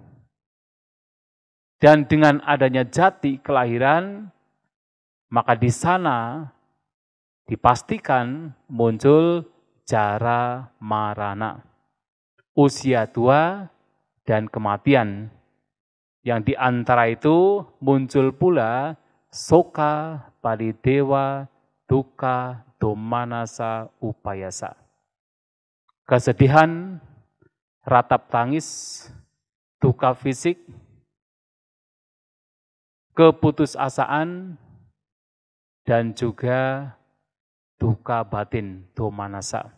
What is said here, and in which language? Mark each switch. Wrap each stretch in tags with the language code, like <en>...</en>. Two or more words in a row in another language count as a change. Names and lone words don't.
<id>Dan dengan adanya jati kelahiran, maka di sana dipastikan muncul</id> <pi>jara marana,</pi> <id>usia tua dan kematian. Yang di antara itu muncul pula</id> <pi>soka, paridewa, duka, domanasa, upayasa.</pi> <id>Kesedihan, ratap tangis, duka fisik, keputusasaan, dan juga duka batin, domanasa.</id>